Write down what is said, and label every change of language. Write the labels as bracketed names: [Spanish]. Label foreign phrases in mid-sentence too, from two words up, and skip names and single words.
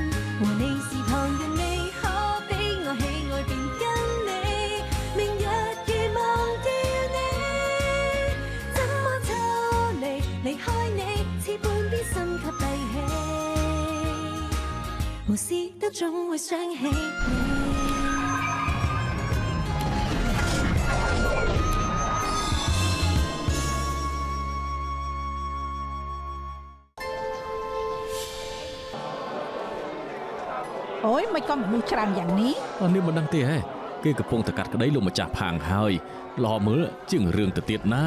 [Cantonese] 和你是旁人未可比，我喜愛便跟你，明日如忘掉你，怎麼抽離離開你，似半邊心給閉氣，無事都總會想起你。 [Khmer] អូយមិនក៏មនុស្សច្រើនយ៉ាងនេះ នេះមិនដឹងទេហ៎គេកំពុងតែកាត់ក្តីលោកម្ចាស់ផាងហើយល្អមើលជាងរឿងទៅទៀតណា